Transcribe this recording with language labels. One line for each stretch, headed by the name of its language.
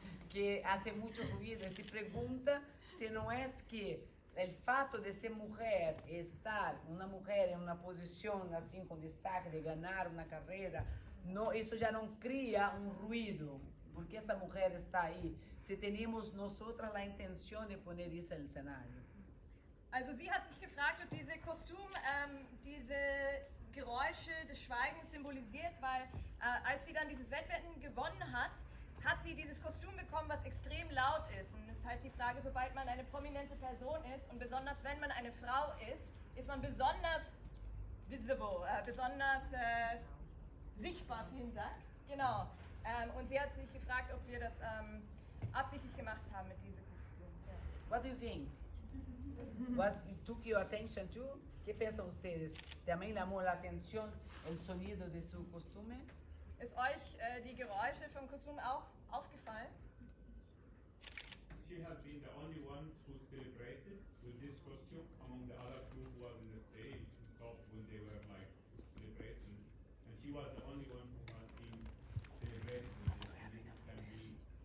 Spanish: Que hace mucho ruido y se pregunta si no es que el fato de ser mujer, estar una mujer en una posición así con destaque, de ganar una carrera, no, eso ya no crea un ruido, porque esa mujer está ahí, si tenemos nosotras la intención de poner eso en el escenario.
German: Also sie hat sich gefragt, ob diese Kostüm diese Geräusche des Schweigens symbolisiert, weil als sie dann dieses Wettrennen gewonnen hat, hat sie dieses Kostüm bekommen, was extrem laut ist. Und es ist halt die Frage, sobald man eine prominente Person ist und besonders wenn man eine Frau ist man besonders visible, besonders sichtbar, vielen Dank. Genau. Und sie hat sich gefragt, ob wir das absichtlich gemacht haben mit diesem Kostüm. Ja.
English: What do you think? Was took your attention too?
Spanish: ¿Qué piensan ustedes? ¿También llamó la atención el sonido de su costume?
German: Ist euch die Geräusche vom Kostüm auch aufgefallen?
English: She has been the only one who celebrated with this costume among the other crew who was in the stage top when they were like celebrating, and she was the only one who has been celebrating with this, and this can be